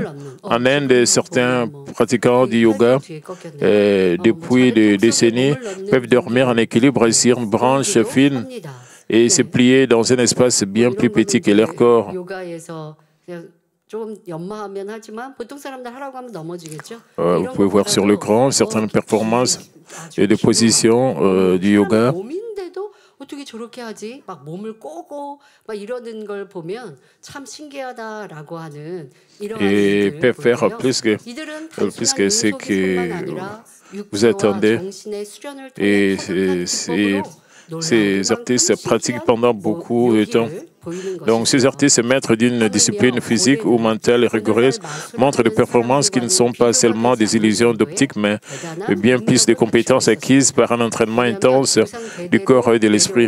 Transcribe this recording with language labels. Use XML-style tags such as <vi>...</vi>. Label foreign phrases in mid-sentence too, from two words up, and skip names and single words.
<fr>En Inde, certains pratiquants du yoga, depuis des décennies, peuvent dormir en équilibre sur une branche fine et se plier dans un espace bien plus petit que leur corps. Vous pouvez voir sur l'écran certaines performances et des positions du yoga.</fr> <ko>어떻게 저렇게 하지? 막 몸을 꼬고 막 이러는 걸 보면 참 신기하다라고 하는 이런</ko> <fr>peut faire plus que ce que vous attendez. Et ces artistes pratiquent pendant beaucoup de temps. Donc, ces artistes, maîtres d'une discipline physique ou mentale rigoureuse, montrent des performances qui ne sont pas seulement des illusions d'optique, mais bien plus des compétences acquises par un entraînement intense du corps et de l'esprit.</fr>